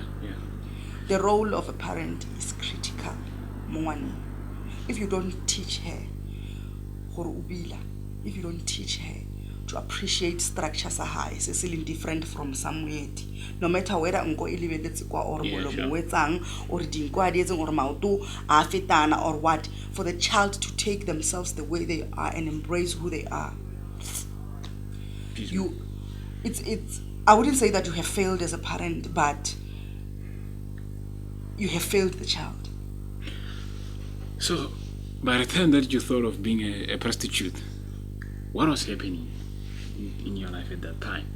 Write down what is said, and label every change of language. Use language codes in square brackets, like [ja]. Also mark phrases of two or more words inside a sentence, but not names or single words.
[en] The role of a parent is critical. If you don't teach her, if you don't teach her to appreciate structures high, it's different from somewhere. No matter whether [st] unko ilibetetse kwa [en] or [st] molomo wetsang [en] or [st] dinkwa di etseng [en] or [st] maoto a fetana [en] or what, for the child to take themselves the way they are and embrace who they are. It's I wouldn't say that you have failed as a parent, but you have failed the child. So by the time that you thought of being a prostitute, what was happening in your life at that time?